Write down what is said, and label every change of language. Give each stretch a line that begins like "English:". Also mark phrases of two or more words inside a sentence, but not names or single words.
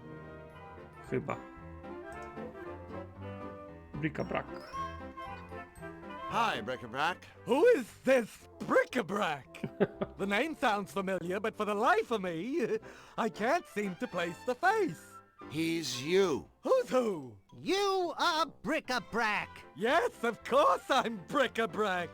English: Chyba. Bric-a-brac. Hi, Bric-a-brac. Who is this bric-a-brac? The name sounds familiar, but for the life of me, I can't seem to place the face. He's you. Who's who? You are Bric-a-brac. Yes, of course I'm bric-a-brac.